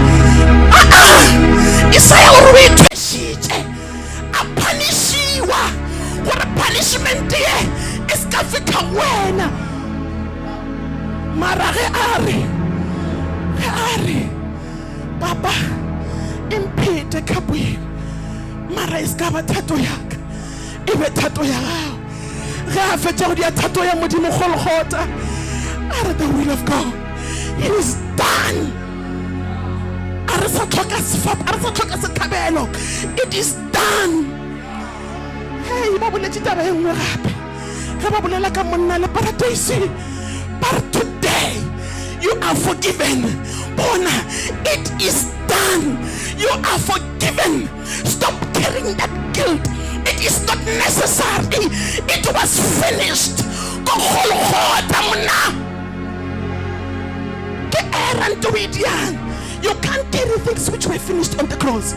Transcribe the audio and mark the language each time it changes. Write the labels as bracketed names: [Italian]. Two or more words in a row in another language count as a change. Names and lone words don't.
[Northern Sotho] Isaiah gore o ithwešitše a punishiwa gore punishment ye e se ka feta wena mara ge a re papa imphete kapweng mara e se ka ba thato yaka e be thato ya gago ge a fetša go dia thato ya modimo golgotha a re [English] the will of God it is done. [Northern Sotho] A re sa tlhoka sefapa a re sa tlhoka sekabelo [English] it is done. [Northern Sotho] Hey ba boletše taba e nngwe gape ge ba bolela ka monna le paradise [English] but today you are forgiven. Bona, it is done. You are forgiven. Stop carrying that guilt. It is not necessary. It was finished. Go you can't carry things which were finished on the cross.